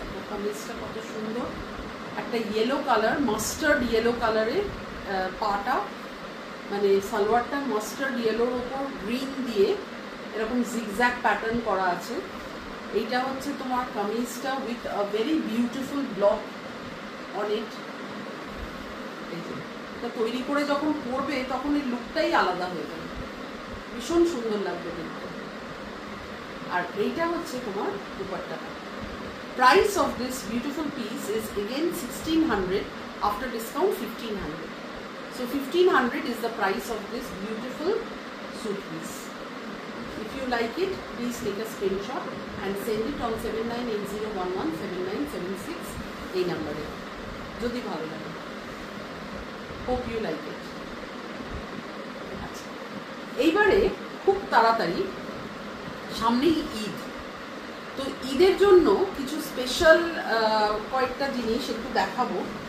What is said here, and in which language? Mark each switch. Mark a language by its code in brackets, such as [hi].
[bn] কামিজটা কত সুন্দর, একটা ইয়েলো কালার, মাস্টার্ড ইয়েলো কালারের পাটা, মানে সালোয়ারটা মাস্টার্ড ইয়েলোর ওপর গ্রিন দিয়ে এরকম জিগজ্যাগ প্যাটার্ন করা আছে। এইটা হচ্ছে তোমার কামিজটা [en] With a very beautiful block on it. [bn] এই যে এটা তৈরি করে যখন পরবে তখন এই লুকটাই আলাদা হয়ে যাবে, ভীষণ সুন্দর লাগবে দেখতে। আর এইটা হচ্ছে তোমার দুপাট্টাটা। [en] Price of this beautiful piece is again 1600 after discount 1500. So 1500 is the price of this beautiful suit piece. If you like it, please take a screenshot and send it on 7980117976 [bn] এই নম্বরে যদি ভালো লাগে। [en] Hope you like it. [bn] আচ্ছা, এইবারে খুব তাড়াতাড়ি সামনেই ঈদ, তো ঈদের জন্য কিছু স্পেশাল কয়েকটা জিনিস একটু দেখাবো।